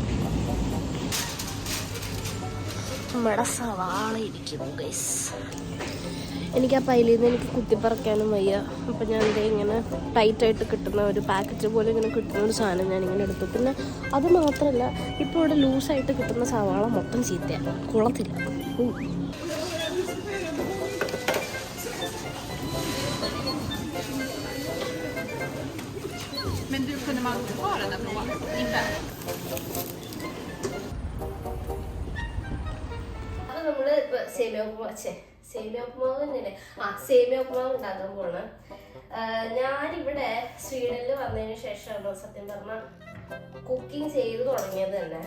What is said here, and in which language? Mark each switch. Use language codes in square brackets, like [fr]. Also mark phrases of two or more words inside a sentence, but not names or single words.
[ml] നമ്മുടെ സവാള ഇരിക്കുന്നു ഗൈസ്. എനിക്ക് ആ പൈലിൽ നിന്ന് എനിക്ക് കുത്തിപ്പറക്കാനും വയ്യ. അപ്പം ഞാൻ ഇങ്ങനെ ടൈറ്റായിട്ട് കിട്ടുന്ന ഒരു പാക്കറ്റ് പോലെ ഇങ്ങനെ കിട്ടുന്ന ഒരു സാധനം ഞാനിങ്ങനെ എടുത്തു. പിന്നെ അത് മാത്രമല്ല, ഇപ്പോൾ ഇവിടെ ലൂസായിട്ട് കിട്ടുന്ന സവാള മൊത്തം ചീത്തയാണ്, കുളത്തില്ല. [sv] Men du, kunde man ta den där frågan? Inte? [ml] അത് നമ്മള് ഇപ്പൊ സേമിയ ഉപ്പുമാവ് തന്നെയല്ലേ? സേമിയ ഉപ്പുമാവ് ഉണ്ടാക്കാൻ പോണ്. ഞാനിവിടെ സ്വീഡനിൽ വന്നതിന് ശേഷമാണ് സത്യം പറഞ്ഞ കുക്കിംഗ് ചെയ്ത് തുടങ്ങിയത് തന്നെ.